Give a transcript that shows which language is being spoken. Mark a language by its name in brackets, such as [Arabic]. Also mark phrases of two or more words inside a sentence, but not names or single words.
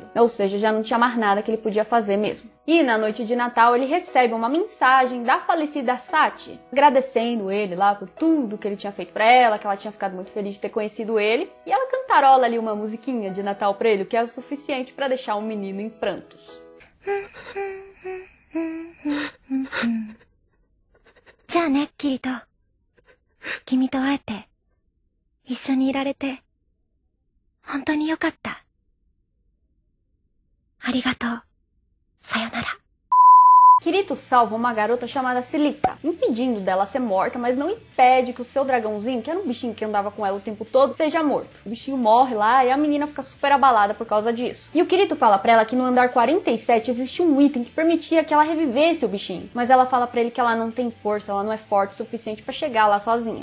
[Portuguese] Ou seja, já não tinha mais nada que ele podia fazer mesmo. E na noite de Natal ele recebe uma mensagem da falecida Sachi, agradecendo ele lá por tudo que ele tinha feito pra ela, que ela tinha ficado muito feliz de ter conhecido ele. E ela cantarola ali uma musiquinha de Natal pra ele, o que é o suficiente pra deixar um menino em prantos. [Japanese] じゃあね、キリト。君と会えて、一緒にいられて、本当によかった。ありがとう。さよなら。 [Portuguese] Kirito salva uma garota chamada Celica, impedindo dela ser morta, mas não impede que o seu dragãozinho, que era um bichinho que andava com ela o tempo todo, seja morto. O bichinho morre lá e a menina fica super abalada por causa disso. E o Kirito fala pra ela que no andar 47 existe um item que permitia que ela revivesse o bichinho, mas ela fala pra ele que ela não tem força, ela não é forte o suficiente pra chegar lá sozinha.